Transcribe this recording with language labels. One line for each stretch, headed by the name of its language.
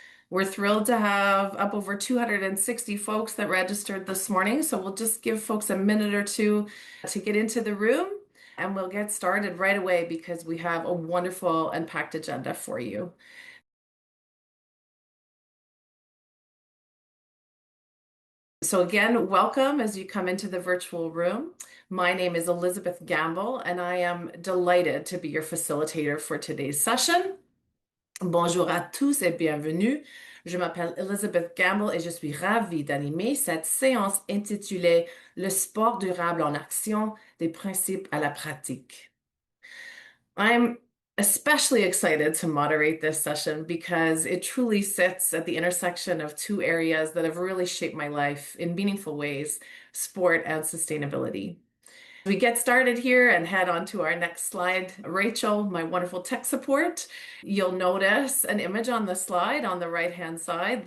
English: We're thrilled to have up over 260 folks that registered this morning, so we'll just give folks a minute or two to get into the room, and we'll get started right away because we have a wonderful and packed agenda for you. So again, welcome as you come into the virtual room. My name is Elizabeth Gamble, and I am delighted to be your facilitator for today's session.
French: Bonjour à tous et bienvenue. Je m'appelle Elizabeth Gamble et je suis ravie d'animer cette séance intitulée Le sport durable en action, des principes à la pratique.
English: I'm especially excited to moderate this session because it truly sits at the intersection of two areas that have really shaped my life in meaningful ways, sport and sustainability. We get started here and head on to our next slide. Rachel, my wonderful tech support, you'll notice an image on the slide on the right-hand side.